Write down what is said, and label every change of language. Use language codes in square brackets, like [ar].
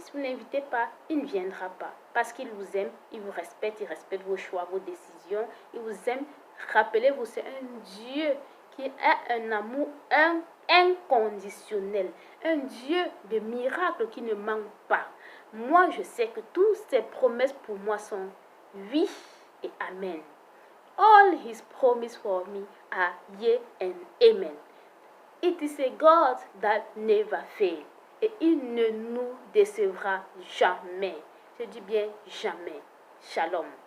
[fr] Si vous ne l'invitez pas, il ne viendra pas. Parce qu'il vous aime, il vous respecte, il respecte vos choix, vos décisions. Il vous aime. Rappelez-vous, c'est un Dieu qui a un amour inconditionnel. Un Dieu de miracles qui ne manque pas. Moi, je sais que toutes ses promesses pour moi sont oui et amen. [en] All his promises for me are yea and amen. It is a God that never fails. [fr] Et il ne nous décevra jamais. Je dis bien jamais. Shalom.